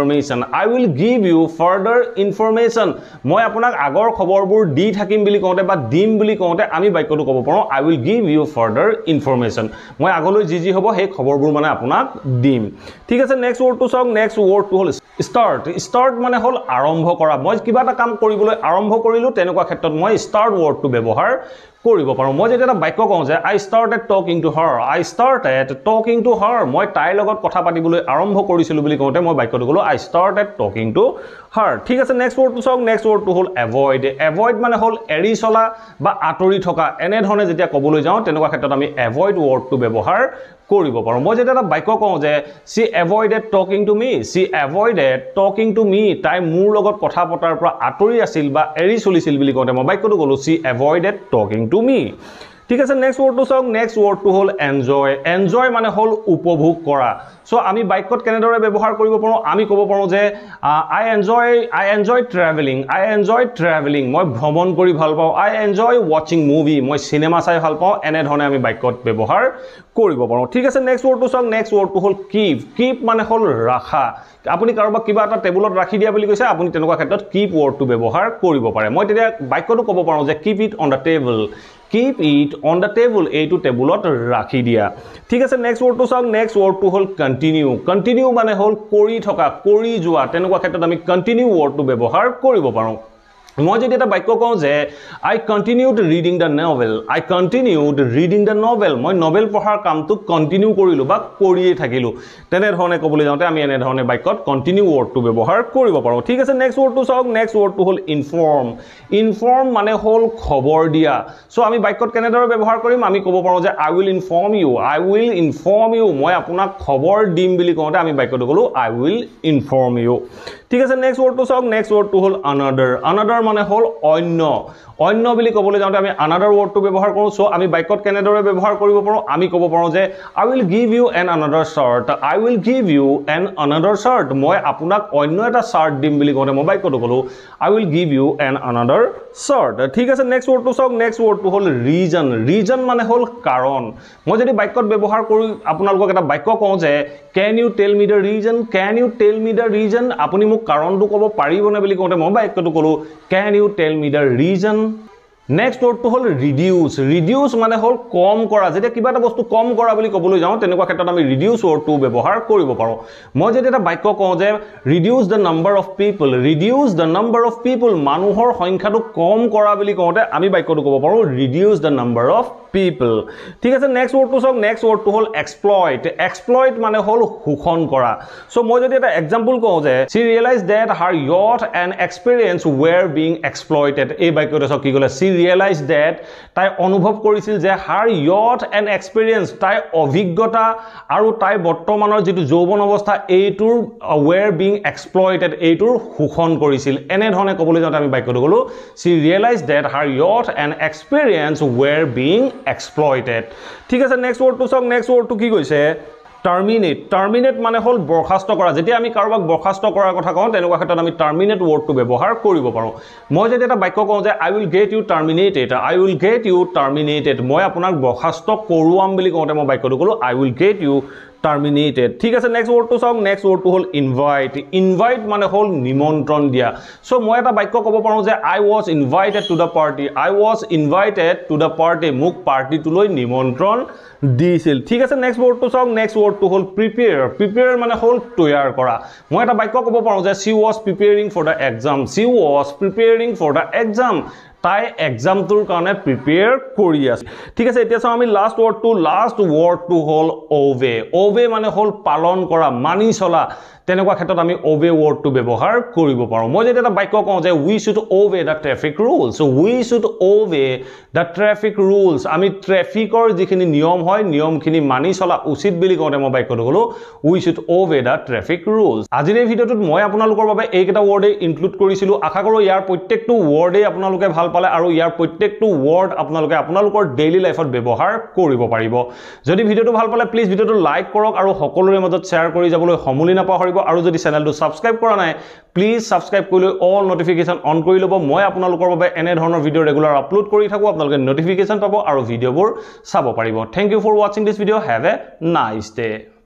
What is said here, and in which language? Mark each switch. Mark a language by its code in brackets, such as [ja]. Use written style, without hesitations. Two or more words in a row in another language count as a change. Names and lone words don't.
[as] information মই আপোনাক আগৰ খবৰবোৰ দি থাকিম বুলি কওঁতে বা দিম বুলি কওঁতে আমি বাক্যটো ক'ব পাৰো [en] I will give you further information [as] মই আগলৈ যি হ'ব সেই খবৰবোৰ মানে আপোনাক দিম ঠিক আছে [en] next wordটো [as] সক [en] next wordটো [as] হল start মানে হল আৰম্ভ কৰা মই কিবা এটা কাম কৰিবলৈ আৰম্ভ কৰিলো তেনেকুৱা ক্ষেত্ৰত মই [en] start wordটো [as] ব্যৱহাৰ কৰিব পাৰো মই যদি এটা বাক্য কওঁ যে [en] I started talking to her [as] মই তাইৰ লগত কথা পাতিবলৈ আৰম্ভ কৰিছিলো বুলি কওঁতে মই বাক্যটো কলো [en] I started talking to her [as] ঠিক আছে [en] next wordটো [as] সক [en] next wordটো [as] হল avoid মানে হল এৰি চলা বা আঁতৰি থকা এনে ধৰণে যেতিয়া ক'বলৈ যাওঁ তেনেকুৱা ক্ষেত্ৰত আমি [en] avoid wordটো [as] ব্যৱহাৰ কৰিব পাৰো মই যদি এটা বাক্য কওঁ যে [en] she avoided talking to me [as] তাই মোৰ লগত কথা পতাৰ পৰা আঁতৰি আছিল বা এৰি চলিছিল বুলি কওঁতে মই বাক্যটো কলো [en] she avoided talking to me [as] ঠিক আছে [en] next wordটো [as] সক [en] next wordটো [as] হল এনজয় মানে হল উপভোগ কৰা সো আমি বাক্যত কেনেদৰে ব্যৱহাৰ কৰিব পাৰো আমি ক'ব পাৰো যে [en] I enjoy traveling [as] মই ভ্ৰমণ কৰি ভাল পাওঁ [en] I enjoy watching movie [as] মই সিনেমা চাই ভাল পাওঁ এনে ধৰণে আমি বাক্যত ব্যৱহাৰ কৰিব পাৰো ঠিক আছে [en] next wordটো [as] সক [en] next wordটো [as] হল keep মানে হল ৰাখা আপুনি কাৰোবাক কিবা এটা টেবুলত ৰাখি দিয়া বুলি কৈছে আপুনি তেনেকুৱা ক্ষেত্ৰত [en] keep wordটো [as] ব্যৱহাৰ কৰিব পাৰে মই তেতিয়া বাক্যটো ক'ব পাৰো যে [en] keep it on the table [as] এইটো টেবুলত ৰাখি দিয়া ঠিক আছে [en] next wordটো [as] সক [en] next wordটো [as] হল continue মানে হল কৰি থকা কৰি যোৱা তেনেকুৱা ক্ষেত্ৰত আমি [en] continue wordটো [as] ব্যৱহাৰ কৰিব পাৰো মই যদি এটা বাক্য কওঁ যে [en] I continued reading the novel [as] মই নভেল পঢ়াৰ কামটো কন্টিনিউ কৰিলো বা কৰিয়ে থাকিলো তেনে ধৰণে ক'বলৈ যাওঁতে আমি এনে ধৰণে বাক্যত [en] continue wordটো [as] ব্যৱহাৰ কৰিব পাৰো ঠিক আছে [en] next wordটো [as] চাওক [en] next wordটো [as] হ'ল ইনফৰ্ম মানে হ'ল খবৰ দিয়া সো আমি বাক্যত কেনেদৰে ব্যৱহাৰ কৰিম আমি ক'ব পাৰো যে [en] I will inform you [as] মই আপোনাক খবৰ দিম বুলি কওঁতে আমি বাক্যটো ক'লো [en] I will inform you [as] ঠিক আছে [en] next wordটো [as] চাওক [en] next wordটো [as] হ'ল another মানে হ'ল অন্য বুলি ক'বলৈ যাওঁতে আমি [en] another wordটো [as] ব্যৱহাৰ কৰো সো আমি বাক্যত কেনেদৰে ব্যৱহাৰ কৰিব পাৰো আমি ক'ব পাৰো যে [en] I will give you an another shirt [as] মই আপোনাক অন্য এটা শাৰ্ট দিম বুলি কওঁতে মই বাক্যটো ক'লো [en] I will give you an another shirt [as] ঠিক আছে [en] next wordটো [as] চাওক [en] next wordটো [as] হ'ল ৰিজন মানে হ'ল কাৰণ মই যদি বাক্যত ব্যৱহাৰ কৰি আপোনালোকক এটা বাক্য কওঁ যে [en] can you tell me the reason [as] আপুনি মোক কাৰণটো ক'ব পাৰিবনে বুলি কওঁতে মই বাক্যটো ক'লো [en] can you tell me the reason next word to [as] hol reduce মানে হল কম কৰা যেটা কিবা এটা বস্তু কম কৰা বুলি ক'বলৈ যাও তেনেকুৱা ক্ষেত্ৰত আমি [en] reduce word to [as] ব্যৱহাৰ কৰিব পাৰো মই যদি এটা বাক্য কওঁ যে [en] reduce the number of people [as] মানুহৰ সংখ্যাটো কম কৰা বুলি কওঁতে আমি বাক্যটো ক'ব পাৰো [en] reduce the number of people [as] ঠিক আছে [en] next word to [as] hol exploit মানে হল শোষণ কৰা সো মই যদি এটা एग्जांपल কওঁ যে [en] she realized that her youth and experience were being exploited [as] এই বাক্যটো সক কি ক'লে [en] she realized that [as] তাই অনুভৱ কৰিছিল যে [en] her youth and experience [as] তাই অভিজ্ঞতা আৰু তাই বৰ্তমানৰ যেটো যৌৱন অৱস্থা এইটোৰ [en] were being exploited [as] এইটোৰ শোষণ কৰিছিল এনে ধৰণে ক'বলৈ যাওঁতে আমি বাক্যটো ক'লো [en] she realized that her youth and experience were being exploited [as] ঠিক আছে [en] next wordটো [as] কি কৈছে terminate মানে হল বৰখাস্ত কৰা যেতিয়া আমি কাৰোবাক বৰখাস্ত কৰাৰ কথা কওঁ তেনেকুৱা ক্ষেত্ৰত আমি [en] terminate wordটো [as] ব্যৱহাৰ কৰিব পাৰো মই যদি এটা বাক্য কওঁ যে [en] I will get you terminated [as] মই আপোনাক বৰখাস্ত কৰোৱাম বুলি কওঁতে মই বাক্যটো ক'লো [en] I will get you terminated [as] ঠিক আছে [en] next wordটো [as] হ'ল invite মানে হ'ল নিমন্ত্ৰণ দিয়া সো মই এটা বাক্য ক'ব পাৰো যে [en] I was invited to the party [as] মোক পাৰ্টিটোলৈ নিমন্ত্ৰণ দিছিল ঠিক আছে [en] next wordটো [as] হ'ল prepare মানে হ'ল তৈয়াৰ কৰা মই এটা বাক্য ক'ব পাৰো যে [en] she was preparing for the exam [as] তাই এক্সামটোৰ কাৰণে প্ৰিপেয়াৰ কৰি আছে ঠিক আছে এতিয়া চাও আমি [en] last wordটো [as] হ'ল obey মানে হ'ল পালন কৰা মানি চলা তেনেকুৱা ক্ষেত্ৰত আমি [en] obey wordটো [as] ব্যৱহাৰ কৰিব পাৰো মই যদি এটা বাক্য কওঁ যে [en] we should obey the traffic rules [as] আমি ট্ৰাফিকৰ যিখিনি নিয়ম হয় নিয়মখিনি মানি চলা উচিত বুলি কওঁতে মই বাক্যটো ক'লো [en] we should obey the traffic rules [as] আজিৰ এই ভিডিঅটোত মই আপোনালোকৰ বাবে এইকেইটা [en] words include [as] কৰিছিলো আশা কৰো ইয়াৰ প্ৰত্যেকটো ওয়াৰ্ডে আপোনালোকে ভাল পালে আৰু ইয়াৰ প্ৰত্যেকটো ওয়াৰ্ড আপোনালোকে আপোনালোকৰ [en] daily lifeত [as] ব্যৱহাৰ কৰিব পাৰিব যদি ভিডিঅটো ভাল পালে [en] please videoটো like [as] কৰক আৰু সকলোৰে মাজত শেয়াৰ কৰি যাবলৈ সমুলি নাপাহৰিব আৰু যদি চেনেলটো সাবস্ক্ৰাইব কৰা নাই [en] please subscribe [as] কৰি [en] all notification [as] অন কৰি লব মই আপোনালোকৰ বাবে এনে ধৰণৰ [en] video regular upload [as] কৰি থাকো আপোনালোকে নটিফিকেশন পাব আৰু ভিডিওবোৰ চাব পাৰিব [en] thank you for watching this video have a nice day